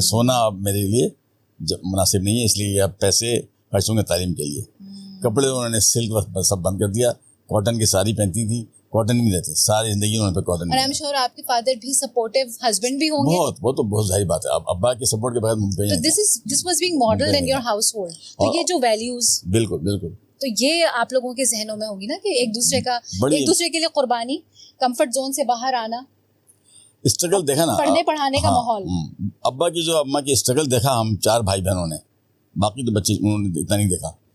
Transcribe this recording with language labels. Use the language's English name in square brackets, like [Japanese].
[Urdu] سونا اب میرے لیے مناسب نہیں ہے, اس لیے اب پیسے خرچوں گے تعلیم کے لیے. کپڑے انہوں نے سلک سب بند کر دیا, کاٹن کی ساری پہنتی تھی, کاٹن بھی رہتے ساری زندگی انہوں نے کاٹن. اور [English] I'm sure [Urdu] آپ کے فادر بھی سپورٹیو ہسبینڈ بھی ہوں گے. بہت, وہ تو بہت ظاہر بات ہے, ابا کے سپورٹ کے بغیر ممکن [English] تو this was being modeled in your household. [Urdu] تو یہ جو ویلیوز, بالکل بالکل, تو یہ آپ لوگوں کے ذہنوں میں ہوگی نا کہ ایک دوسرے کے لیے قربانی, کمفرٹ زون سے باہر آنا, اسٹرگل دیکھا نا, پڑھنے پڑھانے کا ماحول. ابا کی جو اماں کی اسٹرگل دیکھا ہم 4 بھائی بہنوں نے, باقی تو بچے انہوں نے اتنا نہیں دیکھا.